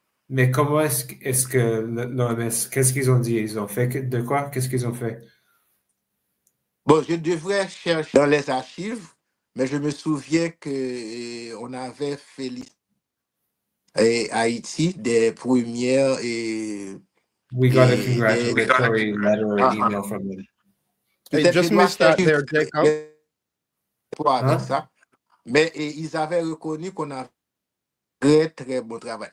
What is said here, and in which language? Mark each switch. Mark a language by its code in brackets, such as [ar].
[fr] Mais comment est-ce que l'OMS, qu'est-ce qu'ils ont dit? Ils ont fait de quoi? Qu'est-ce qu'ils ont fait? Bon, je devrais chercher dans les archives, mais je me souviens que on avait félicité Haïti des premières [en] We got a congratulatory letter or email from them. Hey, just missed that there, Jacob. [fr] Avec ça, mais ils avaient reconnu qu'on a très très bon travail.